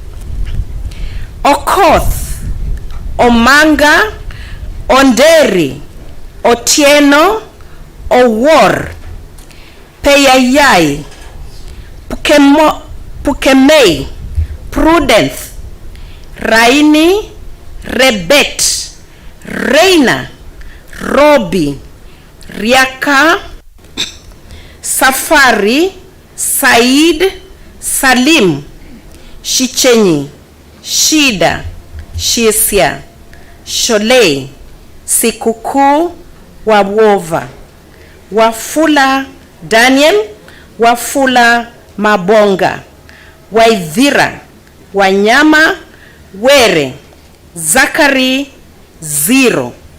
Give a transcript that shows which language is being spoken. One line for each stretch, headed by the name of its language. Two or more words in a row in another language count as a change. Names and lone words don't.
English: Okoth, Omanga, Onderi, Otieno, Owor, Peyayai, Pukemei, Prudence, Raini, Rebet, Reina, Robi, Riaka, Safari, Said, Salim, Shichenyi, Shida, Shisia, Sholei, Sikukuu, Wawova, Wafula Daniel, Wafula Mabonga, Waithira, Wanyama, Were, Zakari, Zero.